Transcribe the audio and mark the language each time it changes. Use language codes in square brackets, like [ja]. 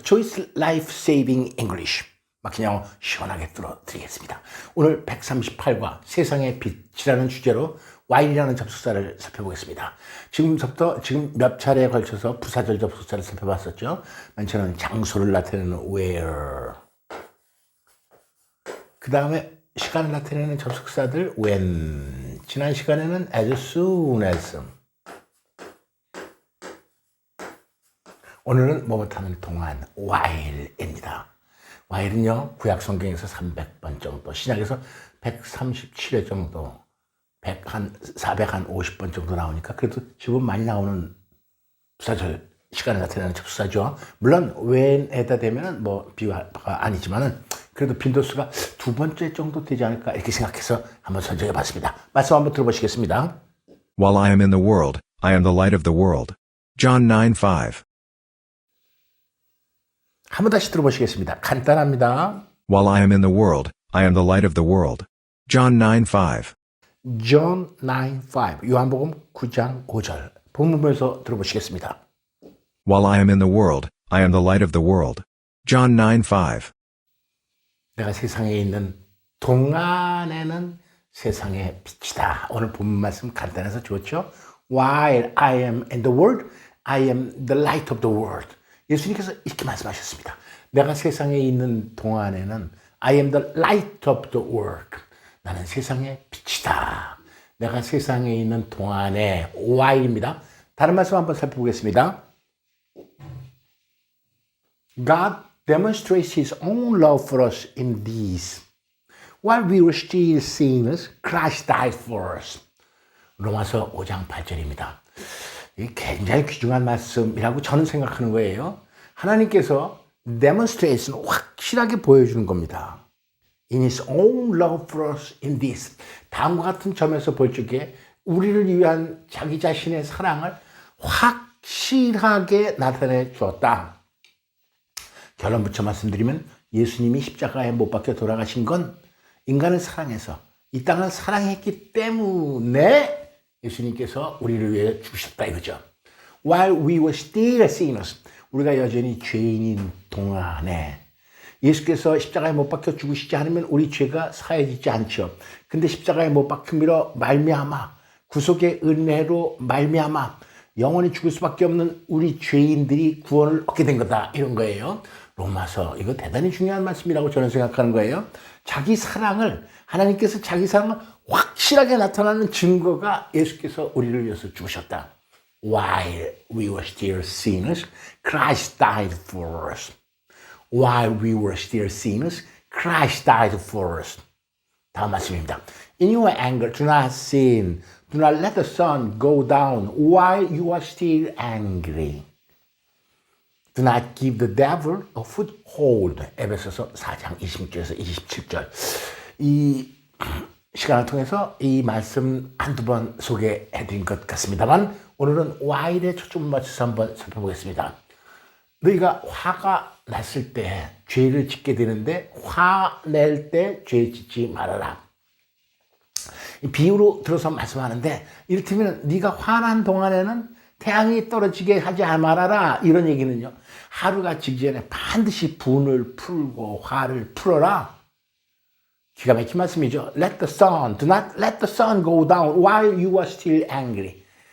[en] Choi's Life Saving English. [ko] 막힌 영어 시원하게 뚫어드리겠습니다. 오늘 138과 세상의 빛이라는 주제로 while이라는 접속사를 살펴보겠습니다. 지금 몇 차례에 걸쳐서 부사절 접속사를 살펴봤었죠. 맨 처음에는 장소를 나타내는 where, 그 다음에 시간을 나타내는 접속사들 when, 지난 시간에는 as soon as, 오늘은 뭐뭐하는 동안 while입니다. while은요, 구약 성경에서 300번 정도, 신약에서 137회 정도, 450번 정도 나오니까 그래도 제법 많이 나오는 부사절, 시간을 나타내는 접수사죠. 물론 when에다 대면은 뭐 비유가 아니지만은 그래도 빈도수가 두 번째 정도 되지 않을까 이렇게 생각해서 한번 선정해 봤습니다. 말씀 한번 들어보시겠습니다. [en] While I am in the world, I am the light of the world. John 9:5. [ko] 한번 다시 들어보시겠습니다. 간단합니다. [en] While I am in the world, I am the light of the world. John 9:5. [ko] John 9:5. 요한복음 9장 5절. 본문에서 들어보시겠습니다. [en] While I am in the world, I am the light of the world. John 9:5. [ko] 내가 세상에 있는 동안에는 세상의 빛이다. 오늘 본문 말씀 간단해서 좋죠? [en] While I am in the world, I am the light of the world. [ko] 예수님께서 이렇게 말씀하셨습니다. 내가 세상에 있는 동안에는 [en] I am the light of the world. [ko] 나는 세상의 빛이다. 내가 세상에 있는 동안에 while입니다. 다른 말씀 한번 살펴보겠습니다. [en] God demonstrates His own love for us in these. While we were still sinners, Christ died for us. [ko] 로마서 5장 8절입니다. 이게 굉장히 귀중한 말씀이라고 저는 생각하는 거예요. 하나님께서 demonstrate는 확실하게 보여주는 겁니다. [en] In His own love for us in this. [ko] 다음과 같은 점에서 볼 적에 우리를 위한 자기 자신의 사랑을 확실하게 나타내 주었다. 결론 붙여 말씀드리면 예수님이 십자가에 못 박혀 돌아가신 건 인간을 사랑해서 이 땅을 사랑했기 때문에 예수님께서 우리를 위해 죽으셨다 이거죠. [en] While we were still sinners, [ko] 우리가 여전히 죄인인 동안에 예수께서 십자가에 못 박혀 죽으시지 않으면 우리 죄가 사해지지 않죠. 근데 십자가에 못 박힘으로 말미암아 구속의 은혜로 말미암아 영원히 죽을 수밖에 없는 우리 죄인들이 구원을 얻게 된 거다 이런 거예요. 로마서 이거 대단히 중요한 말씀이라고 저는 생각하는 거예요. 자기 사랑을 하나님께서 자기 사랑을 확실하게 나타나는 증거가 예수께서 우리를 위해서 죽으셨다. [en] While we were still sinners, Christ died for us. While we were still sinners, Christ died for us. [ko] 다음 말씀입니다. [en] In your anger, do not sin. Do not let the sun go down while you are still angry. Do not give the devil a foothold. [ko] 에베소서 4장 26절에서 27절. 이 시간을 통해서 이 말씀 한두 번 소개해드린 것 같습니다만 오늘은 while에 초점을 맞춰서 한번 살펴보겠습니다. 너희가 화가 났을 때 죄를 짓게 되는데 화낼 때 죄 짓지 말아라. 비유로 들어서 말씀하는데 이를테면 네가 화난 동안에는 태양이 떨어지게 하지 말아라 이런 얘기는요. 하루가 지기 전에 반드시 분을 풀고 화를 풀어라. 기가 막힌 말씀이죠. [en] Let the sun, do not let the sun go down while you are still angry.